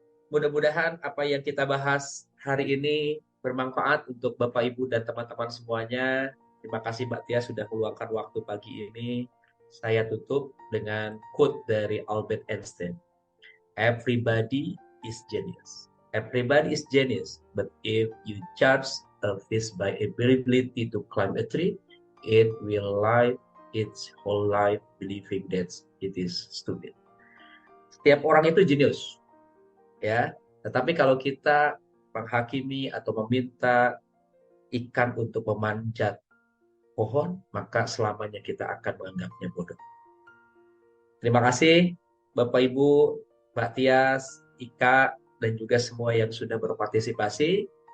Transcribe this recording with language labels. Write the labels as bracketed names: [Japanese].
[Indonesian] Mudah-mudahan apa yang kita bahas hari ini bermanfaat untuk Bapak Ibu dan teman-teman semuanya. Terima kasih Mbak Tia sudah meluangkan waktu pagi ini. Saya tutup dengan quote dari Albert Einstein. [English] Everybody is genius. Everybody is genius, but if you judge a fish by ability to climb a tree, it will live its whole life believing that it is stupid. [Indonesian] Setiap orang itu jenius, ya. Tetapi kalau kita menghakimi atau meminta ikan untuk memanjat pohon, maka selamanya kita akan menganggapnya bodoh. Terima kasih Bapak Ibu, Mbak Tias, Ika, dan juga semua yang sudah berpartisipasi.